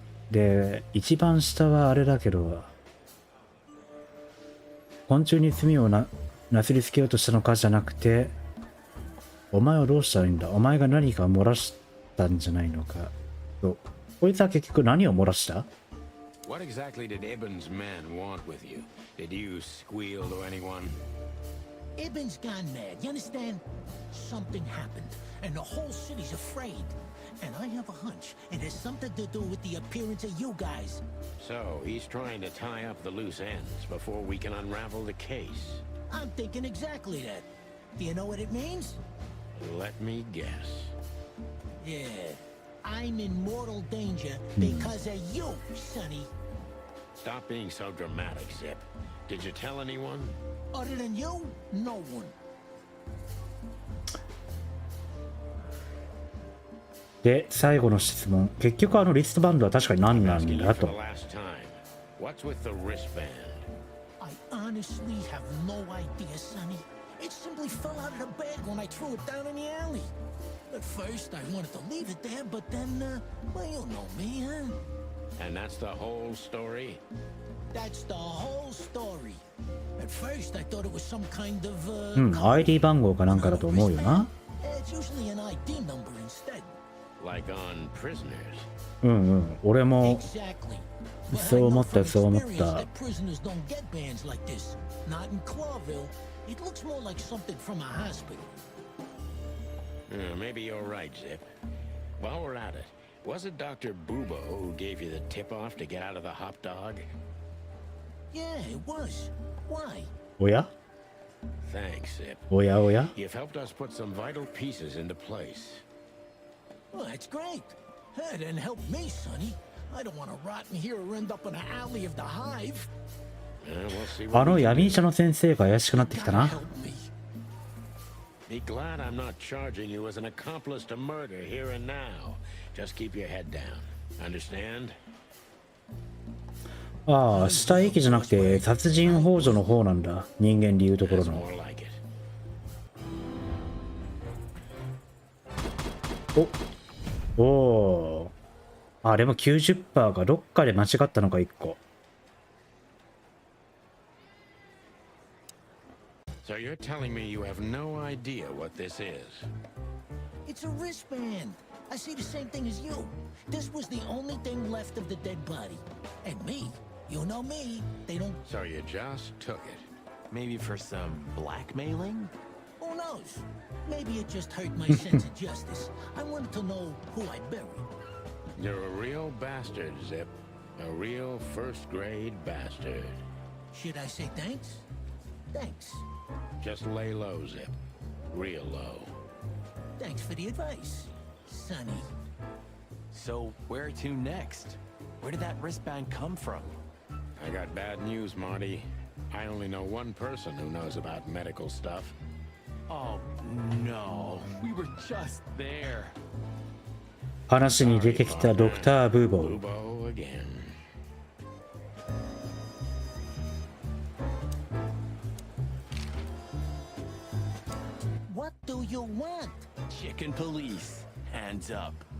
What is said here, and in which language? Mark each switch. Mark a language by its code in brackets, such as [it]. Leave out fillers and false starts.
[ja] で、一番下はあれだけど、昆虫に罪をなすりつけようとしたのかじゃなくて、お前はどうしたらいいんだ、お前が何か漏らしたんじゃないのかと。こいつは結局何を漏らした？ [en] What exactly did Ibn's men want with you? Did you squeal to anyone? Ibn's gone mad, you understand? Something happened, and the whole city's afraid. And I have a hunch it has something to do with the appearance of you guys. So, he's trying to tie up the loose ends before we can unravel the case. I'm thinking exactly that. Do you know what it means? Let me guess. Yeah. I'm in mortal danger because of you, Sonny. Stop being so dramatic, Zip. Did you tell anyone? Other than you, no one. [ja] で、最後の質問。結局リストバンドは確かに何なんだと。 [en] What's with the wristband? I honestly have no idea, Sonny. It simply fell out of the bag when I threw it down in the alley. At first, I wanted to leave it there, but then, well, you know me, huh? And that's the whole story? That's the whole story. At first, I thought it was some kind of, [ja] ID 番号かなんかだと思うよな。 [en] It's usually an ID number instead. Like on prisoners. [ja] 俺も [en] Exactly. [ja] そう思ったそう思った。 [en] That prisoners don't get bands like this. Not in Clawville. It looks more like something from a hospital. Maybe you're right, Zip. While we're at it, was it Dr. Bubo who gave you the tip-off to get out of the hop dog? Yeah, it was. Why? [ja] おや [en] Thanks, Zip. [ja] おやおや [en] You've helped us put some vital pieces into place. Well, that's great. Hey, then help me, Sonny. I don't want to rot in here or end up in an alley of the hive. We'll see what [ja] 闇医者の先生が怪しくなってきたな。 [en] Help me. Be glad I'm not charging you as an accomplice to murder here and now. Just keep your head down. Understand? [ja] ああ、死体遺棄じゃなくて殺人幇助の方なんだ。人間でいうところ [en] That's [ja] の。 [en] more like it. おおー。 [ja] あれも 90% がどっかで間違ったのか1個。 [en] So you're telling me you have no idea what this is? It's a wristband. I see the same thing as you. This was the only thing left of the dead body. And me, you know me, they don't... So you just took it. Maybe for some blackmailing? Who knows? Maybe it just hurt my sense of justice. I wanted to know who I buried. You're a real bastard, Zip. A real first-grade bastard. Should I say thanks? Thanks. Just lay low, Zip. Real low. Thanks for the advice, Sonny. So, where to next? Where did that wristband come from? I got bad news, Marty. I only know one person who knows about medical stuff. Oh, no. We were just there. [ja] 話に出てきたドクター・ブーボー。 [en] Bubo again. What do you want? Chicken police. Hands up.